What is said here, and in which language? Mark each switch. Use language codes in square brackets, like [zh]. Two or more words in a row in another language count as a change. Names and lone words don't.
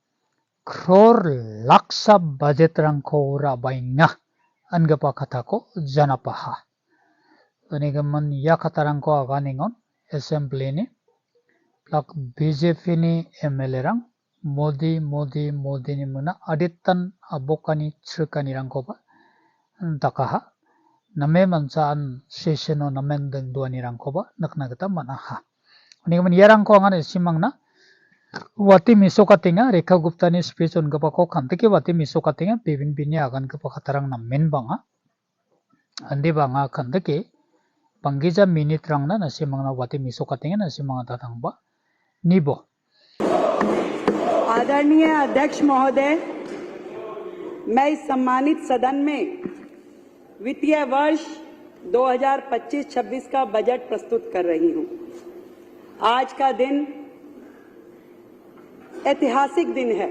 [grt] crore laksa budget rangko rabainga angapa katako janapaha Wanigaman ya katarangko aganingon assembly ni plak BJP ni MLA rang Modi ni muna aditan abokani chirkani rangko ba dakaha name mansaan session o namen dengduani rangko ba nakna gata manaha Wanigaman ya rangko angan simangna wati misokatinga Rekha Gupta ni speech on gapa ko khantike wati misokatinga bibin bini agan gapa katarang na men banga andi banga khantike Panggiza minute rang na si mga wati misokatingan na si mga tatangba. Nibo. [hi] आदरणीय अध्यक्ष महोदय, मैं इस सम्मानित सदन में वित्तीय वर्ष 2025-26 का बजट प्रस्तुत कर रही हूं। आज का दिन ऐतिहासिक दिन है।